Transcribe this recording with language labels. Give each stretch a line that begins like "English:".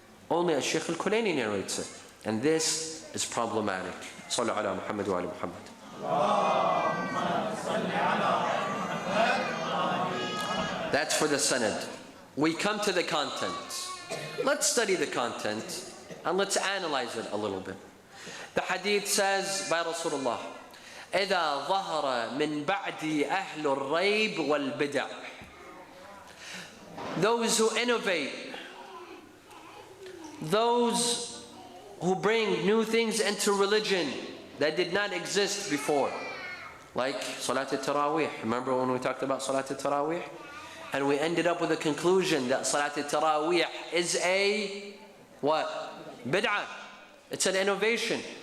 English: Only Shaykh al-Kulayni narrates it. And this is problematic.
Arabic: Sallu ala Muhammad wa ala Muhammad.
English: That's for the sanad. We come to the content. Let's study the content and let's analyze it a little bit. The hadith says by Rasulullah,
Arabic: إِذَا ظَهَرَ مِنْ بَعْدِ أَهْلُ الرَّيْبِ وَالْبِدَعِ.
English: Those who innovate, those who bring new things into religion that did not exist before. Like Salat al-Taraweeh. Remember when we talked about Salat al-Taraweeh? And we ended up with a conclusion that Salat al-Taraweeh is a what? Bid'ah. It's an innovation.